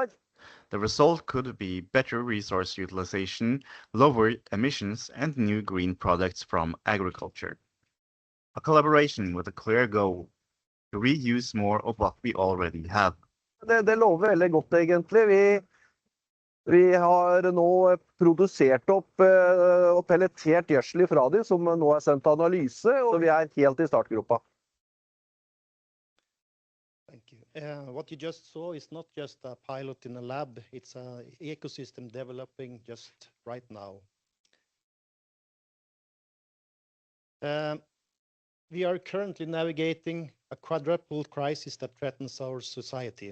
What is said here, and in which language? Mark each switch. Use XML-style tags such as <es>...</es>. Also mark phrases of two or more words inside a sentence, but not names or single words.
<en>The result could be better resource utilization, lower emissions, and new green products from agriculture. A collaboration with a clear goal to reuse more of what we already have.</en> <no>Det lover veldig godt, egentlig. Vi har nå produsert opp og pelletert gjødsel fra dem, som nå sendt til analyse, og vi helt i startgropa.</no> <en>Thank you. What you just saw is not just a pilot in a lab, it's an ecosystem developing just right now. We are currently navigating a quadruple crisis that threatens our society.</en>